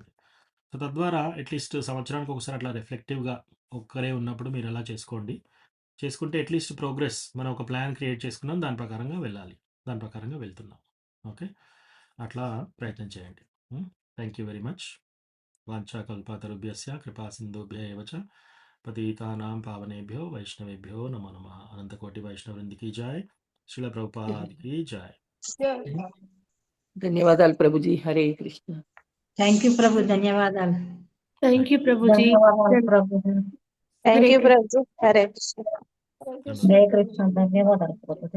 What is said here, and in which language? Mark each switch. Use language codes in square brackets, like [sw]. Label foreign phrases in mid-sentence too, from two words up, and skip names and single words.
[te] సో తద్వారా అట్లీస్ట్ సంవత్సరానికి ఒకసారి అట్లా రిఫ్లెక్టివ్గా ఒక్కరే ఉన్నప్పుడు మీరు ఎలా చేసుకుంటే [en] at least progress, [te] మనం ఒక [en] plan create [te] చేసుకున్నాం, దాని ప్రకారంగా వెళ్ళాలి, దాని ప్రకారంగా వెళ్తున్నాం. ఓకే, అట్లా ప్రయత్నం చేయండి. [en] thank you very much. [sa] వాంఛాకల్పతరుభ్యస్య కృపా సింధుభ్య ఏవ చ పతితానాం పావనేభ్యో వైష్ణవేభ్యో నమో నమః. [te] అనంతకోటి వైష్ణవృందికి జాయ్. శ్రీల ప్రభుపాదికి జాయ్. ధన్యవాదాలు ప్రభుజీ. హరే కృష్ణ. [en] thank you [te] ప్రభు, ధన్యవాదాలు. [en] thank you ప్రభుజీ. [te] ధన్యవాదాలు ప్రభు. [en] thank you [te] ప్రభు. హరే కృష్ణ. హరే కృష్ణ. ధన్యవాదాలు ప్రభు.